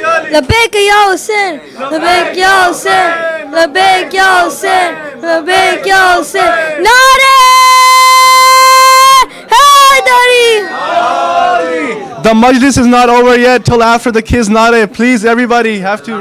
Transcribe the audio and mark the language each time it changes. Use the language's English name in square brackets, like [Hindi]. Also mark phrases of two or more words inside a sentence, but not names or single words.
[Arabic] لبيك يا حسين لبيك يا حسين لبيك يا حسين لبيك يا حسين [Urdu] نعرہ حیدری [English] The Majlis is not over yet till after the kids nare. Please, everybody have to.